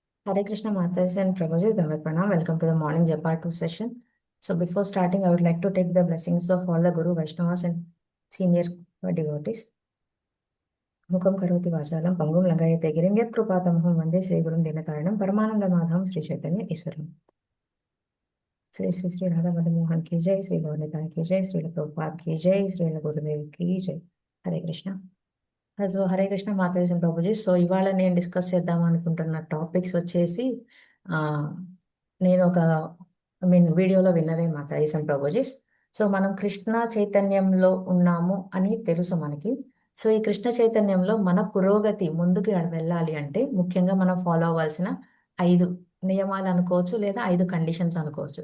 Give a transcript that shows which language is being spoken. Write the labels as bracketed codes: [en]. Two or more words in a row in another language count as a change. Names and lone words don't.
[en] Hare Krishna Matas and Prabhuji, [hi] धवत प्रणाम. [en] Welcome to the morning Japa 2 session. So before starting, I would like to take the blessings of all the Guru Vaishnavas and senior devotees. [sa] मूकं करोति वाचालं पङ्गुं लङ्घयते गिरिं यत्कृपा तमहं वन्दे श्री गुरुं दीनतारणम् परमानन्द माधम् श्री चैतन्य ईश्वरम्. [hi] श्री श्री श्री राधा मदन मोहन की जय, श्री गौरनिताई की जय, श्री प्रभुपाद की जय, श्री गुरुदेव की जय. Hare Krishna. [te] సో హరే కృష్ణ మాతాజీ ప్రభుజీ. సో ఇవాళ నేను డిస్కస్ చేద్దాం అనుకుంటున్న టాపిక్స్ వచ్చేసి ఆ, నేను ఒక వీడియోలో విన్నదే మాతాజీ ప్రభుజీ. సో మనం కృష్ణ చైతన్యంలో ఉన్నాము అని తెలుసు మనకి. సో ఈ కృష్ణ చైతన్యంలో మన పురోగతి ముందుకు వెళ్ళాలి అంటే ముఖ్యంగా మనం ఫాలో అవ్వాల్సిన 5 నియమాలు అనుకోవచ్చు, లేదా 5 కండిషన్స్ అనుకోవచ్చు.